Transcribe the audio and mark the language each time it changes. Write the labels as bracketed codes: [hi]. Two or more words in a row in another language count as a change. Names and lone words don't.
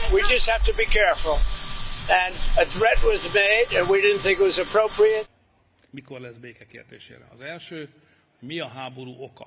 [en] We just have to be careful. And a threat was made, and we didn't think it was appropriate. [hu] Mikor lesz béke kérdésére? Az első, mi a háború oka?